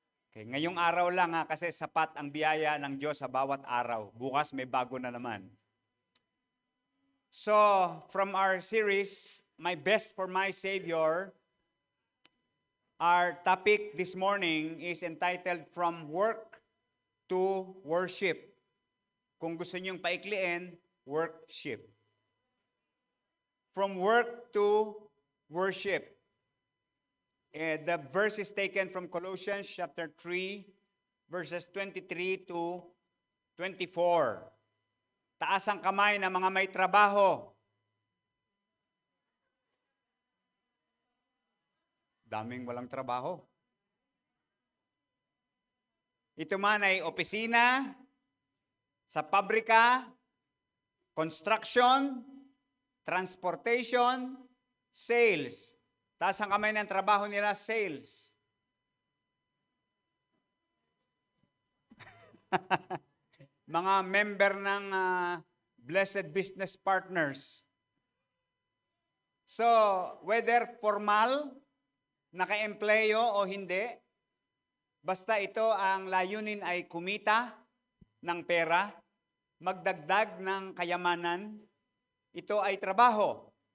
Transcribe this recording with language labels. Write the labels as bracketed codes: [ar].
[tl] Okay, ngayong araw lang kasi sapat ang biyaya ng Diyos sa bawat araw. Bukas may bago na naman. [en] So, from our series, My Best for My Savior, our topic this morning is entitled From Work to Worship. [tl] Kung gusto niyong paikliin, worship. [en] From work to worship. The verse is taken from Colossians chapter 3, verses 23 to 24. [tl] Taas ang kamay ng mga may trabaho. Daming walang trabaho. Ito man ay opisina, sa pabrika, construction, transportation, sales. Taas ang kamay ng trabaho nila, sales. Mga member ng Blessed Business Partners. So, whether formal, naka-empleyo o hindi, basta ito ang layunin ay kumita ng pera, magdagdag ng kayamanan, ito ay trabaho.